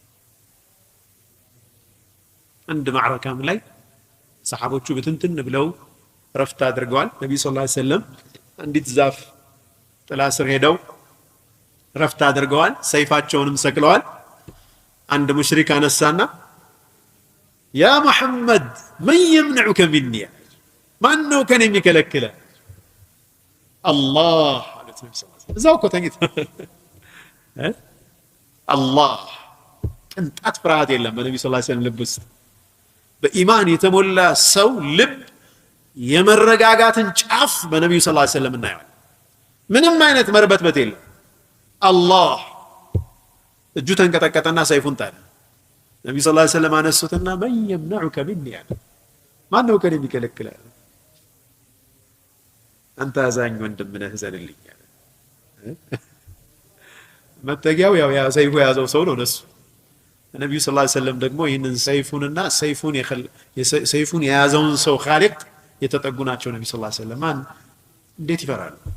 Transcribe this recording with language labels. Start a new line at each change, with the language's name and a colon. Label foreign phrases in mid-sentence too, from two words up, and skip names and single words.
Amharic: አንድ ማዕረካም ላይ ሰሓቦቹ ብትንትን ብለው ረፍት አድርገዋል። ነብዩ
Arabic: صلى الله عليه وسلم
Amharic: አንዲት ዛፍ ጥላ ስር ሄደው ረፍት አድርገዋል። ሰይፋቸውንም ሰቅለዋል። አንድ ሙሽሪክ አነሳና ያ መሐመድ ምን
Arabic: يمنعك مني
Amharic: ማን ነው ከኔ የሚከለክለ? አላህ አሉት ነብዩ
Arabic: صلى الله عليه وسلم።
Amharic: እዛው እኮ ተኝቶ አላህ። ቅንጣት ፍርሃት የለም በነብዩ
Arabic: صلى الله عليه وسلم
Amharic: ልብ ውስጥ። በኢማን የተሞላ ሰው ልብ የመረጋጋትን ጫፍ በነብዩ
Arabic: صلى الله عليه وسلم
Amharic: እናያለን። ምንም አይነት መርበትበት የለም። አላህ እጁ ተንቀጠቀጠና ሰይፉን ጣለ። ነብዩ
Arabic: صلى الله عليه وسلم
Amharic: አነሱትና
Arabic: من يمنعك مني
Amharic: አለ። ማን ነው ከኔ የሚከለክለ? አንተ አዛኝ ወንድም ነህ ዘንልኝ አለ። መጠጊያው ያው ያ ሰይፉ ያዘው ሰው ነው ነሱ። ነብዩ
Arabic: صلى الله عليه وسلم
Amharic: ደግሞ ይህንን ሰይፉንና ሰይፉን የያዘውን ሰው ኻሊቅ የተጠጉ ናቸው ነብዩ
Arabic: صلى الله عليه وسلم።
Amharic: ማን እንዴት ይፈራሉ?